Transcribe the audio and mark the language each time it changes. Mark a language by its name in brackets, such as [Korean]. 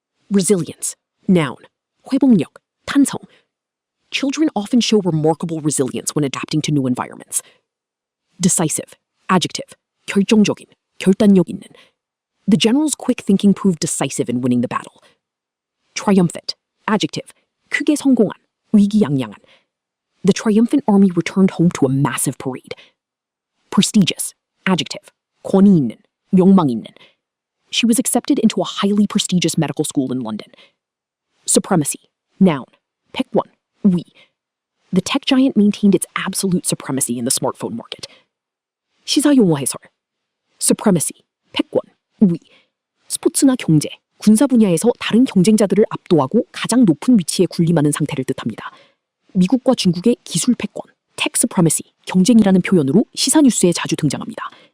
[English] Resilience. Noun. [Korean] 회복력. 탄성. [English] Children often show remarkable resilience when adapting to new environments. Decisive. Adjective. [Korean] 결정적인, 결단력 있는. [English] The general's quick thinking proved decisive in winning the battle. Triumphant. Adjective. [Korean] 크게 성공한, 위기양양한. [English] The triumphant army returned home to a massive parade. Prestigious. Adjective. [Korean] 권위 있는, 명망 있는. [English] She was accepted into a highly prestigious medical school in London. Supremacy. Noun. Pick one. We. The tech giant maintained its absolute supremacy in the smartphone market. [Korean] 시사 용어 해설. Supremacy, 패권, 우위. 스포츠나 경제, 군사 분야에서 다른 경쟁자들을 압도하고 가장 높은 위치에 군림하는 상태를 뜻합니다. 미국과 중국의 기술 패권, tech supremacy, 경쟁이라는 표현으로 시사 뉴스에 자주 등장합니다.